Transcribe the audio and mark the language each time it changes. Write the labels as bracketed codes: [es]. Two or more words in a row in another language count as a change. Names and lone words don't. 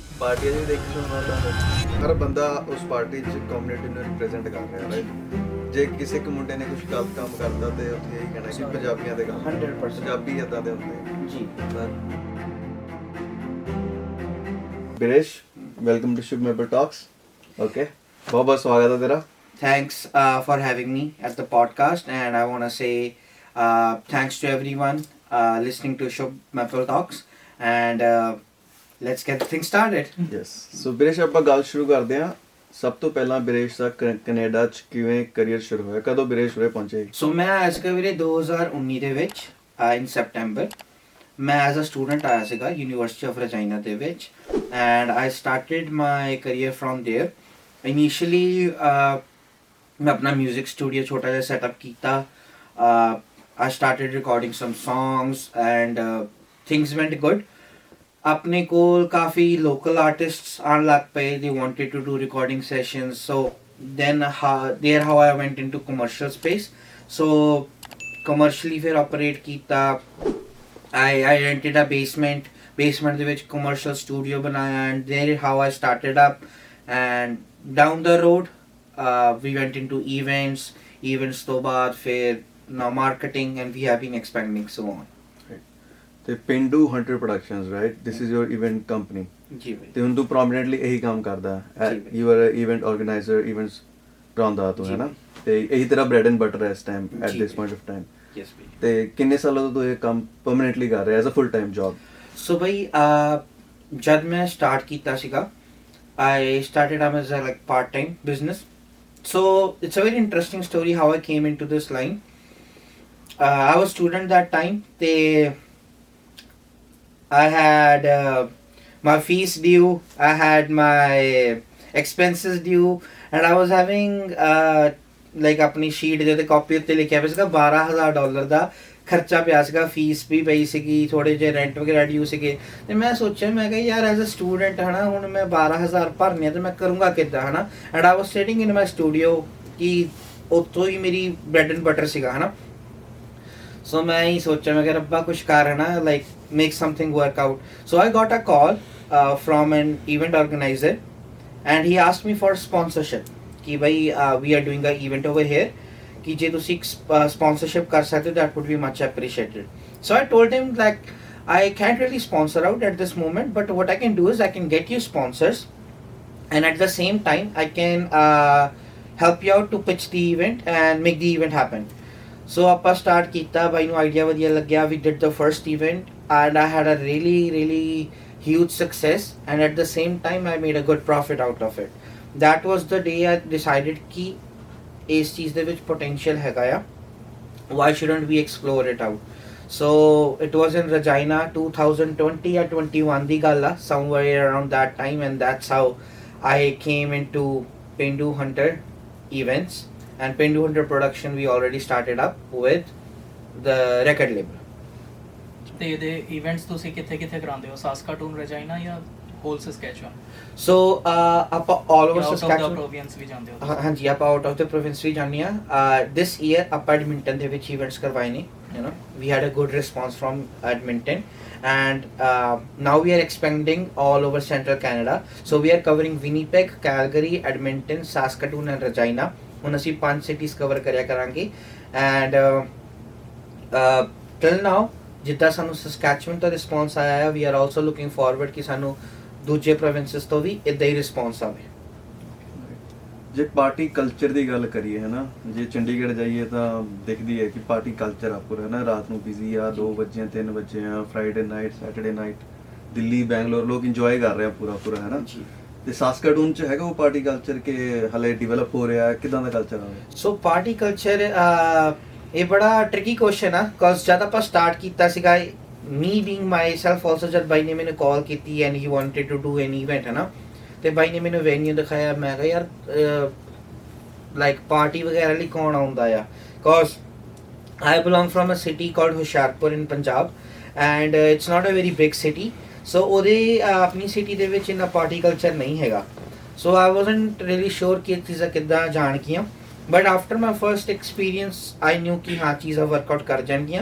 [pa] ਪਾਰਟੀਆਂ ਵੀ ਦੇਖੀ ਸੁਣਦਾ ਹਰ ਬੰਦਾ ਉਸ ਪਾਰਟੀ 'ਚ ਕਮਿਊਨਿਟੀ ਨੂੰ ਰਿਪਰੈਜ਼ੈਂਟ ਕਰ ਰਿਹਾ ਹੈ। ਜੇ ਕਿਸੇ ਇੱਕ ਮੁੰਡੇ ਨੇ ਕੁਝ ਗਲਤ ਕੰਮ ਕਰਦਾ ਤੇ ਉੱਥੇ ਇਹੀ ਕਹਿਣਾ ਕਿ ਪੰਜਾਬੀਆਂ ਦੇ ਕੰਮ 100% ਪੰਜਾਬੀ ਏਦਾਂ ਦੇ ਹੁੰਦੇ ਜੀ। [en] Biresh, welcome to Shubh Maple Talks. [pa] ਓਕੇ, ਬਹੁਤ ਬਹੁਤ ਸਵਾਗਤ ਹੈ ਤੇਰਾ। [en] Thanks for having me at the podcast, and I want to say thanks to everyone listening to Shubh Maple Talks, and let's get the thing started. Yes, so [pa] ਬਿਰੇਸ਼ ਆਪਾਂ ਗੱਲ ਸ਼ੁਰੂ ਕਰਦੇ ਹਾਂ। ਸਭ ਤੋਂ ਪਹਿਲਾਂ ਬਿਰੇਸ਼ ਦਾ ਕੈਨੇਡਾ 'ਚ ਕਿਵੇਂ ਕਰੀਅਰ ਸ਼ੁਰੂ ਹੋਇਆ, ਕਦੋਂ ਬਿਰੇਸ਼ ਉਰੇ ਪਹੁੰਚੇ? ਸੋ ਮੈਂ ਆਇਆ ਸੀਗਾ ਵੀਰੇ 2019 ਦੇ ਵਿੱਚ [en] in September. ਮੈਂ as a student [pa] ਆਇਆ ਸੀਗਾ [en] University of Regina [pa] ਦੇ ਵਿੱਚ [en] and I started my career from there. [pa] ਇਨੀਸ਼ੀਅਲੀ ਮੈਂ ਆਪਣਾ [en] music studio [pa] ਛੋਟਾ ਜਿਹਾ ਸੈਟਅਪ ਕੀਤਾ। [en] I started recording some songs and things went good. [pa] ਆਪਣੇ ਕੋਲ ਕਾਫੀ [en] local artists [pa] ਆਉਣ ਲੱਗ ਪਏ। [en] they wanted to do recording sessions, so then how I went into commercial space. So commercially [pa] ਫਿਰ operate ਕੀਤਾ। [en] I rented a basement [pa] ਦੇ ਵਿੱਚ [en] commercial studio ਬਣਾਇਆ and there is how I started up, and down the road we went into events [pa] ਤੋਂ ਬਾਅਦ ਫਿਰ [en] now marketing, and we have been expanding so on. ਤੇ Pindu Hunter Productions, right? This is your event company. [pa] ਜੀ ਬਈ। ਤੇ ਹੁਣ ਤੂੰ ਪ੍ਰੋਮਿਨੈਂਟਲੀ ਇਹੀ ਕੰਮ ਕਰਦਾ ਹੈ। ਜੀ ਬਈ। [en] you are event organizer, [pa] ਇਵੈਂਟਸ ਕਰਾਉਂਦਾ ਤੂੰ, ਹੈ ਨਾ? ਤੇ ਇਹੀ ਤੇਰਾ [en] bread and butter [pa] ਹੈ ਇਸ ਟਾਈਮ, ਐਟ ਜੀ ਦਿਸ ਬਈ। [en] point of time. [pa] Yes ਬਈ। ਤੇ ਕਿੰਨੇ ਸਾਲਾਂ ਤੋਂ ਤੂੰ ਇਹ ਕੰਮ ਪਰਮਨੈਂਟਲੀ ਕਰ ਰਿਹਾ [en] as a full time job? [pa] ਸੋ ਬਈ ਜਦ ਮੈਂ ਸਟਾਰਟ ਕੀਤਾ ਸੀਗਾ, [en] I started up as a like part-time business. So it's a very interesting story how I came into this line. I was student that time. I had my fees due, I had my expenses due, and I was having like [pa] ਆਪਣੀ ਸ਼ੀਟ ਦੇ ਤੇ ਕਾਪੀ ਉੱਤੇ ਲਿਖਿਆ ਪਿਆ ਸੀਗਾ $12,000 ਦਾ ਖਰਚਾ ਪਿਆ ਸੀਗਾ। ਫੀਸ ਵੀ ਪਈ ਸੀਗੀ, ਥੋੜੇ ਜਿਹੇ ਰੈਂਟ ਵਗੈਰਾ ਡਿਊ ਸੀਗੇ। ਤੇ ਮੈਂ ਸੋਚਿਆ, ਮੈਂ ਕਿਹਾ ਯਾਰ [en] as a student [pa] ਹਨਾ, ਹੁਣ ਮੈਂ 12,000 ਭਰਨੇ ਆ ਤੇ ਮੈਂ ਕਰੂੰਗਾ ਕਿੱਦਾਂ ਹਨਾ। [en] and I was sitting in my studio [pa] ਕਿ ਉੱਥੋਂ ਹੀ ਮੇਰੀ [en] bread and butter [pa] ਸੀਗਾ ਹਨਾ। ਸੋ ਮੈਂ ਹੀ ਸੋਚਿਆ, ਮੈਂ ਕਿਹਾ ਰੱਬਾ ਕੁਛ ਕਰ ਹਨਾ, [en] like make something work out. so I got a call from an event organizer and he asked me for sponsorship [pa] ਕਿ ਬਈ [en] we are doing a event over here [pa] ਕਿ ਜੇ ਤੁਸੀਂ sponsorship ਕਰ ਸਕਦੇ ਹੋ [en] that would be much appreciated. So I told him like I can't really sponsor out at this moment, but what I can do is I can get you sponsors and at the same time I can help you out to pitch the event and make the event happen. [pa] So ਆਪਾਂ start ਕੀਤਾ, ਬਾਈ ਨੂੰ ਆਈਡੀਆ ਵਧੀਆ ਲੱਗਿਆ। [en] We did the first event and I had a really huge success, and at the same time I made a good profit out of it. That was the day I decided [pa] ਕਿ ਇਸ ਚੀਜ਼ ਦੇ ਵਿੱਚ potential ਹੈਗਾ ਆ, [en] why shouldn't we explore it out? So it was in Regina 2020 or 21 [pa] ਦੀ ਗੱਲ ਆ, [en] somewhere around that time, and that's how I came into Pindu Hunter events. And Pindu Hunter production we already started up with the record label. [pa] ਤੇ ਇਹਦੇ ਇਵੈਂਟਸ ਤੁਸੀਂ ਕਿੱਥੇ ਕਰਾਉਂਦੇ ਹੋ? ਸਾਸਕਾਟੂਨ, ਰਜਾਈਨਾ ਜਾਂ ਹੋਲ ਸਸਕੈਚੁਅਨ? [en] So ਆਪਾਂ all over out of the Saskatchewan, [pa] ਪ੍ਰੋਵਿੰਸ ਵੀ ਜਾਂਦੇ ਹੋ? ਹਾਂਜੀ ਆਪਾਂ [en] out of the province [pa] ਵੀ ਜਾਂਦੇ ਆ। [en] this year [pa] ਆਪਾਂ ਐਡਮਿੰਟਨ ਦੇ ਵਿੱਚ ਇਵੈਂਟਸ ਕਰਵਾਏ ਨੇ, [en] you know, we had a good response from Edmonton, and now we are expanding all over central Canada. So we are covering Winnipeg, Calgary, Edmonton, Saskatoon and Regina. [pa] ਹੁਣ ਅਸੀਂ 5 cities ਕਵਰ ਕਰਿਆ ਕਰਾਂਗੇ [en] and till now [pa] ਜਿੱਦਾਂ ਸਾਨੂੰ ਸਸਕੈਚੁਅਨ ਤੋਂ ਰਿਸਪੌਂਸ ਆਇਆ ਹੈ, [en] we are also looking forward [pa] ਕਿ ਸਾਨੂੰ ਦੂਜੇ ਪ੍ਰੋਵਿੰਸਸ ਤੋਂ ਵੀ ਇੱਦਾਂ ਹੀ ਰਿਸਪੌਂਸ ਆਵੇ। ਜੇ [en] party culture [pa] ਦੀ ਗੱਲ ਕਰੀਏ ਹੈ ਨਾ, ਜੇ ਚੰਡੀਗੜ੍ਹ ਜਾਈਏ ਤਾਂ ਦਿਖਦੀ ਹੈ ਕਿ [en] party culture [pa] ਆ ਪੂਰਾ, ਹੈ ਨਾ। ਰਾਤ ਨੂੰ ਬਿਜ਼ੀ ਆ, 2 ਵਜੇ 3 ਵਜੇ ਆ, [en] Friday night, Saturday night, [pa] ਦਿੱਲੀ, ਬੈਂਗਲੌਰ ਲੋਕ ਇੰਜੋਏ ਕਰ ਰਹੇ ਆ ਪੂਰਾ ਹੈ ਨਾ। ਤੇ ਸਾਸਕਾਟੂਨ ਚ ਹੈਗਾ ਉਹ [en] party culture [pa] ਕਿ ਹਲੇ ਡਿਵੈਲਪ ਹੋ ਰਿਹਾ, ਕਿਦਾਂ ਦਾ ਕਲਚਰ ਆ? ਸੋ [en] party culture [pa] ਇਹ ਬੜਾ [en] tricky question [pa] ਆ, ਬਿਕਾਜ਼ ਜਦ ਆਪਾਂ ਸਟਾਰਟ ਕੀਤਾ ਸੀਗਾ, [en] me being myself also, [pa] ਜਦ ਬਾਈ ਨੇ ਮੈਨੂੰ ਕਾਲ ਕੀਤੀ [en] and he wanted to do an event [pa] ਹੈ ਨਾ, ਤੇ ਬਾਈ ਨੇ ਮੈਨੂੰ ਵੈਨਿਊ ਦਿਖਾਇਆ, ਮੈਂ ਕਿਹਾ ਯਾਰ ਲਾਈਕ ਪਾਰਟੀ ਵਗੈਰਾ ਲਈ ਕੌਣ ਆਉਂਦਾ ਆ, ਬਿਕਾਜ਼ [en] I belong from a city called Hoshiarpur in Punjab, and it's not a very big city. [pa] So ਉਹਦੇ ਆਪਣੀ ਸਿਟੀ ਦੇ ਵਿੱਚ ਇੰਨਾ [en] party culture [pa] ਨਹੀਂ ਹੈਗਾ. [en] So I wasn't really sure [pa] ਕਿ ਇਹ ਚੀਜ਼ਾਂ ਕਿੱਦਾਂ ਜਾਣਗੀਆਂ, [en] but after my first experience I knew [pa] ਕਿ ਹਾਂ ਚੀਜ਼ਾਂ [en] workout [pa] ਕਰ ਜਾਣਗੀਆਂ.